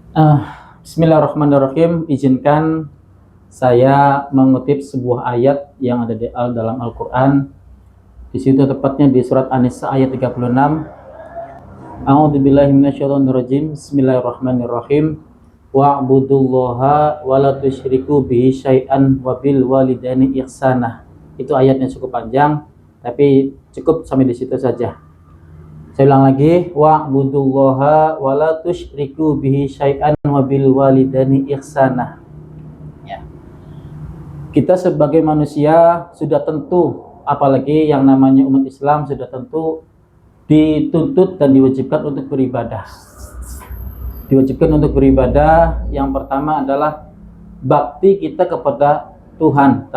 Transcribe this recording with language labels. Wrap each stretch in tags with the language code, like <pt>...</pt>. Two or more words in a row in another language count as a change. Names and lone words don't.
<id>Bismillahirrahmanirrahim. Izinkan saya mengutip sebuah ayat yang ada di dalam Al-Quran. Di situ tepatnya di surat An-Nisa ayat 36.</id> <ar>أعوذ بالله من الشيطان الرجيم. بسم الله الرحمن الرحيم. واعبدوا الله ولا تشركوا به شيئا وبالوالدين إحسانا.</ar> <id>Itu ayatnya cukup panjang, tapi cukup sampai di situ saja. Saya ulang lagi,</id> <ar>واعبدوا الله ولا تشركوا به شيئا وبالوالدين إحسانا.</ar> <id>Ya. Kita sebagai manusia sudah tentu, apalagi yang namanya umat Islam, sudah tentu dituntut dan diwajibkan untuk beribadah. Diwajibkan untuk beribadah. Yang pertama adalah bakti kita kepada Tuhan.</id>